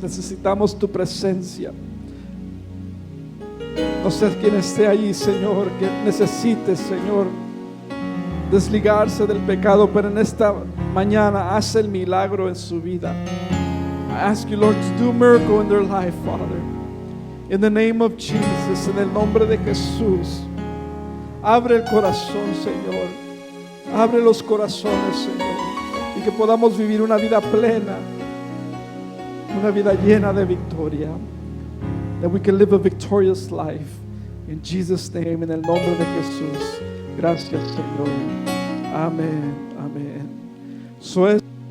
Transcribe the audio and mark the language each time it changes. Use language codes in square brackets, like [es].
[es] Necesitamos tu presencia. No sé quién esté ahí, Señor, que necesite, Señor, desligarse del pecado, pero en esta mañana haz el milagro en su vida. [en] I ask you, Lord, to do a miracle in their life, Father. In the name of Jesus, [es] en el nombre de Jesús. Abre el corazón, Señor. Abre los corazones, Señor. Y que podamos vivir una vida plena, una vida llena de victoria. [en] That we can live a victorious life. In Jesus' name, [es] en el nombre de Jesús. Gracias, Señor. Amén. Amén. So es